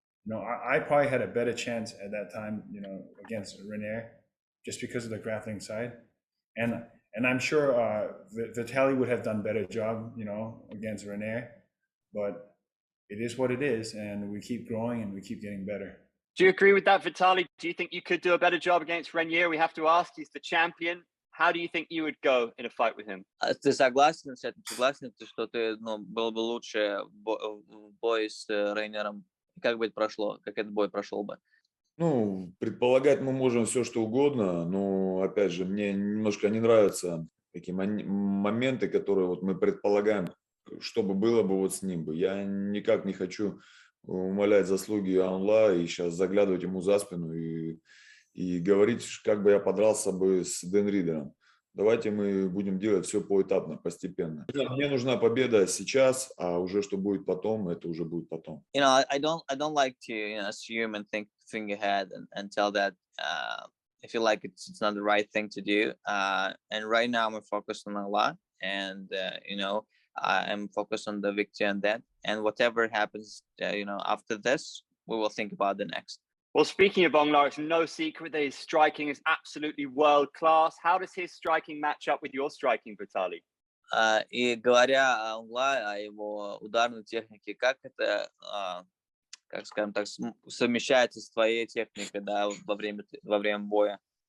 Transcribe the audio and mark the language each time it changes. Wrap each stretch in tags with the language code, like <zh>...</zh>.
<en>I probably had a better chance at that time, against Reny, just because of the grappling side, and I'm sure Vitaly would have done better job, against Reny, but it is what it is, and we keep growing and we keep getting better. Do you agree with that, Vitaly? Do you think you could do a better job against Reny? We have to ask. He's the champion. How do you think you would go in a fight with him?</en> <ru>Ты согласен с этим? Согласен ты, что ты, было бы лучше в бой с Рейнером? Как бы это прошло? Как этот бой прошел бы? Ну, предполагать мы можем все, что угодно, но, опять же, мне немножко не нравятся такие моменты, которые вот мы предполагаем, что бы было бы вот с ним бы. Я никак не хочу умалять заслуги Aung La и сейчас заглядывать ему за спину и говорить, как бы я подрался бы с Денридером. Давайте мы будем делать все поэтапно, постепенно. Мне нужна победа сейчас, а уже что будет потом, это уже будет потом.</ru> <en>I don't like to assume and think ahead and tell that I feel like it's not the right thing to do. And right now I'm focused on a lot, and I'm focused on the victory and that. And whatever happens, after this, we will think about the next. Well, speaking of Aung La, it's no secret that his striking is absolutely world class. How does his striking match up with your striking, Vitaly?</en> <ru>И говоря о Aung La, о его ударной технике, как это, как скажем так, совмещается с твоей техникой, да, во время боя?</ru>